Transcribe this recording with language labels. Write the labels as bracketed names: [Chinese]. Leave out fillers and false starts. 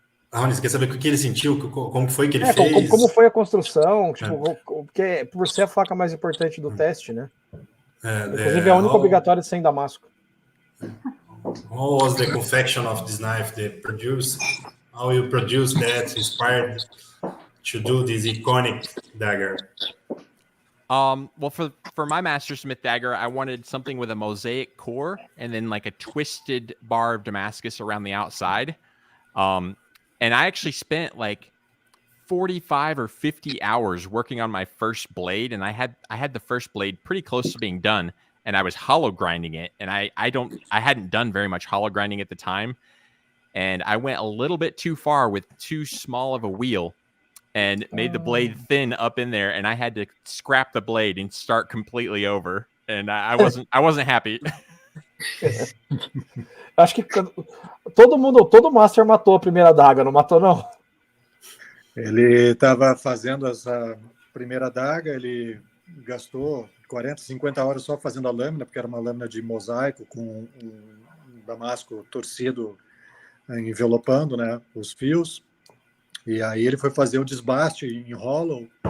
[Portuguese] Raoni, você quer saber o que ele sentiu? Como foi que ele fez? Como foi a construção? Tipo, porque por ser a faca mais importante do teste, né? Inclusive é a única obrigatória de ser em damasco. [English] How was the confection of this knife they produced? How you produced that inspired to do this iconic dagger? Well, for my Master Smith dagger, I wanted something with a mosaic core and then like a twisted bar of Damascus around the outside. And I actually spent like 45 or 50 hours working on my first blade, and I had the first blade pretty close to being done, and I was hollow grinding it, and I hadn't done very much hollow grinding at the time, and I went a little bit too far with too small of a wheel and made the blade thin up in there, and I had to scrap the blade and start completely over, and I wasn't happy. [Portuguese] Acho que todo Master matou a primeira adaga, não matou não? Ele estava fazendo essa primeira adaga, ele gastou 40, 50 horas só fazendo a lâmina, porque era uma lâmina de mosaico com um damasco torcido envelopando, né, os fios. E aí ele foi fazer o desbaste em hollow